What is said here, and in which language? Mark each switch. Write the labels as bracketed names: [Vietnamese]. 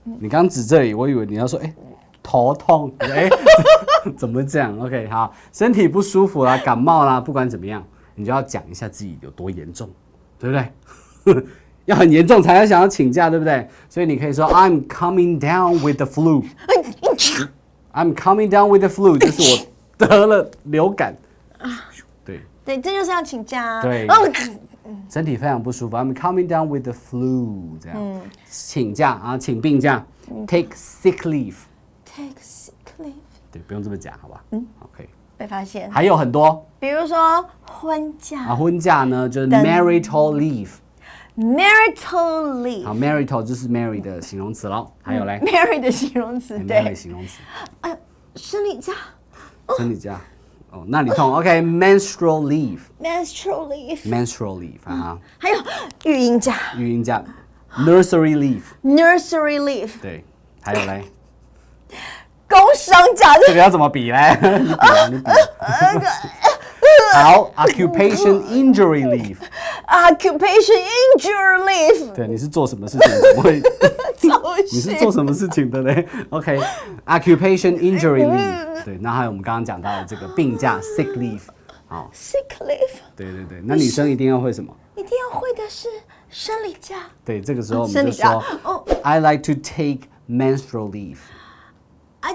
[Chinese] 你刚指这里，我以为你要说，头痛，怎么讲 ？OK， 好，身体不舒服啦，感冒啦，不管怎么样，你就要讲一下自己有多严重，对不对？要很严重才要想要请假，对不对？所以你可以说 [English] I'm coming down with the flu. I'm coming down with the flu， [Chinese] 就是我得了流感。对，这就是要请假啊。对。身体非常不舒服 [English] ，I'm coming down with the flu， [Chinese] 这样，请假啊，请病假 [English] ，take sick leave，take sick leave， [Chinese] 对，不用这么讲，好吧？OK，被发现，还有很多，比如说婚假婚假呢就是 [English] marital leave，marital leave， [Chinese] 好 ，marital 就是 marry 的形容词咯，还有嘞，marry 的形容词，对，marry 形容词，生理假，生理假。那你痛 ， [English] OK，menstrual leave，menstrual leave，menstrual leave 啊， [Chinese] 还有育婴假 [English] ，nursery leave，nursery leave， [Chinese] 对，还有嘞，工伤假，这个要怎么比嘞？你比，好 ， [English] occupation injury leave，occupation injury leave， [Chinese] 对，你是做什么事情？怎么会？你是做什么事情的嘞 ？ [English] OK，occupation injury leave。 [Chinese] 对，那还有我们刚刚讲到的这个病假 [English] sick leave， [Chinese] 好 [English] ，sick leave， [Chinese] 对，那女生一定要会什么？一定要会的是生理假。 [English] 对， [Chinese] 这个时候我们就说， [English] I like to take menstrual leave。I'd